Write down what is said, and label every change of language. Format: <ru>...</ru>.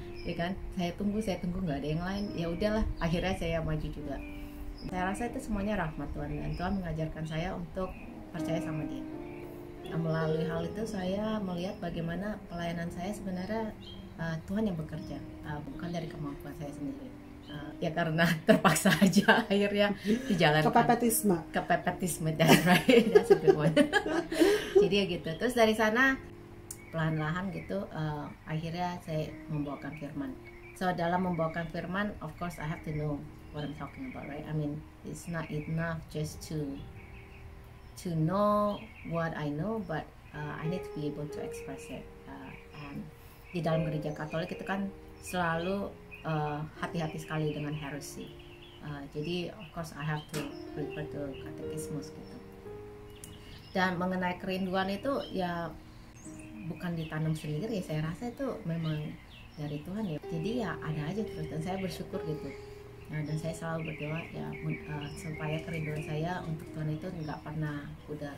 <id>Ya kan, saya tunggu nggak ada yang lain, ya udahlah, akhirnya saya maju juga. Saya rasa itu semuanya rahmat Tuhan, dan Tuhan mengajarkan saya untuk percaya sama Dia. Melalui hal itu saya melihat bagaimana pelayanan saya sebenarnya Tuhan yang bekerja, bukan dari kemampuan saya sendiri. Ya karena terpaksa aja akhirnya dijalankan. Kepepetisme</id> <en>that's right, that's a good one.</en> <id>Jadi ya gitu, terus dari sana pelan-pelan gitu akhirnya saya membawakan firman.</id> <en>So</en> <id>dalam membawakan firman,</id> <en>of course I have to know what I'm talking about, right? I mean, it's not enough just to know what I know, but I need to be able to express it.</en> <id>And di dalam gereja Katolik itu kan selalu hati-hati sekali dengan heresy.</id> <en>Jadi of course I have to refer to</en> <id>katekismus gitu. Dan mengenai kerinduan itu ya bukan ditanam sendiri, saya rasa itu memang dari Tuhan ya. Jadi ya ada aja terus, dan saya bersyukur gitu. Nah, dan saya selalu berdoa ya supaya kerinduan saya untuk Tuhan itu nggak pernah pudar.</id>